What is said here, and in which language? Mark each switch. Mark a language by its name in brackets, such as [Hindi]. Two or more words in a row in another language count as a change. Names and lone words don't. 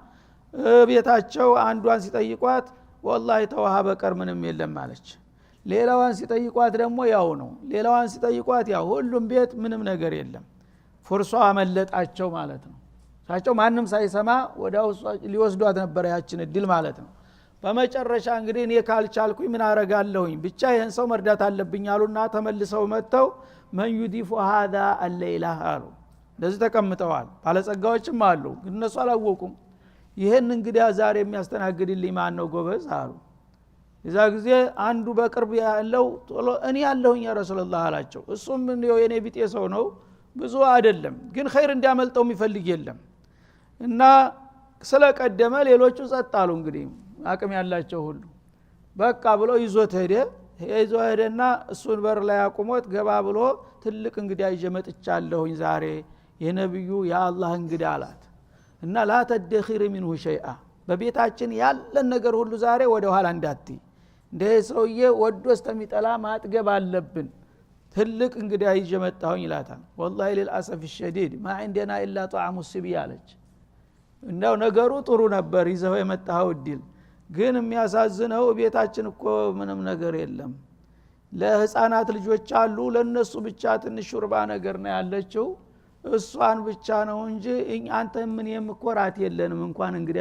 [Amharic] ቤታቸው አንዷን ሲጠይቋት ወላሂ ተውሃ በቀር ምንም የለም አለች። ሌላዋን ሲጠይቋት ደግሞ ያው ነው። ሌላዋን ሲጠይቋት ያው ሁሉም ቤት ምንም ነገር የለም። ፍርሷ አመለጣቸው ማለት ነው። ሳቸው ማንም ሳይሰማ ወዳው ሊወስዷት ነበር ያችን እድል ማለት ነው። በመጨረሻ እንግዲህ እኔ ካልቻልኩኝ ምን አረጋለሁኝ ብቻ ይሄን ሰው መርዳት አለብኝ አሉና ተመልሰው መጥተው [Arabic] من يضيف هذا الليله [Amharic] አሉ። እንደዚህ ተቀምጠዋል። ባለጸጋዎችም አሉ ግን እነሱ አላወቁም። ይሄን እንግዲህ ዛሬ የሚያስተናግድልኝ ማን ነው ጎበዝ አሉ። የዛ ጊዜ አንዱ በቅርብ ያለው ቶሎ እኔ ያለሁኝ [Arabic] يا رسول الله [Amharic] አላቸው። እሱም የኔ ቢጤ ሰው ነው ብዙ አይደለም ግን ኸይር እንዲያመልጠው የሚፈልግ የለም እና ስለቀደመ ሌሎቹ ጸጥ አሉ። እንግዲህ አቅም ያላቸው ሁሉ በቃ ብሎ ይዞት ሄደና እሱን በር ላይ አቁሞት ገባ ብሎ ትልቅ እንግዲህ ይዤ መጥቻለሁኝ ዛሬ የነብዩ የአላህ እንግዳ አላት እና [Arabic] لا تدخري منه شيئا [Amharic] በቤታችን ያለን ነገር ሁሉ ዛሬ ወደ ኋላ እንዳትይ እንደ ሰውዬ ወዶስተሚጠላ ማጥገብ አለብን ትልቅ እንግዲህ ይዤ መጣሁኝ ይላታል። [Arabic] والله للاسف الشديد ما عندنا الا طعام الصبي [Amharic] አለች። እንደው ነገሩ ጥሩ ነበር ይዘው የመጣው እድል ግን የሚያሳዝነው ቤታችን እኮ ምንም ነገር የለም። ለህፃናት ልጆች አሉ ለነሱ ብቻ ትንሽ ሹርባ ነገር ነው ያለችው እሷን ብቻ ነው እንጂ አንተ ምን የምኮራት የለንም እንኳን እንግዲህ